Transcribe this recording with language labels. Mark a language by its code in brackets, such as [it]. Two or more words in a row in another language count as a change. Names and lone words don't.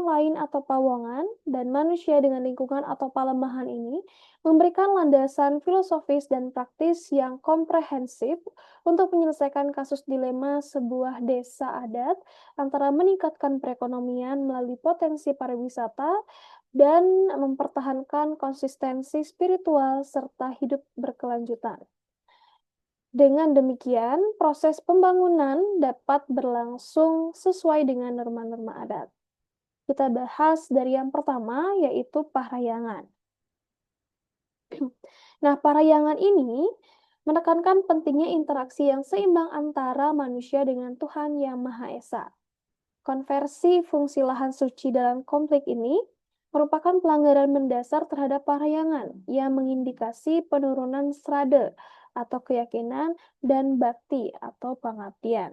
[id] lain atau pawongan, dan manusia dengan lingkungan atau palemahan ini memberikan landasan filosofis dan praktis yang komprehensif untuk menyelesaikan kasus dilema sebuah desa adat antara meningkatkan perekonomian melalui potensi pariwisata dan mempertahankan konsistensi spiritual serta hidup berkelanjutan. Dengan demikian, proses pembangunan dapat berlangsung sesuai dengan norma-norma adat. Kita bahas dari yang pertama, yaitu parayangan. Nah, parayangan ini menekankan pentingnya interaksi yang seimbang antara manusia dengan Tuhan Yang Maha Esa. Konversi fungsi lahan suci dalam konflik ini merupakan pelanggaran mendasar terhadap parayangan yang mengindikasi penurunan srada atau keyakinan dan bakti atau pengabdian.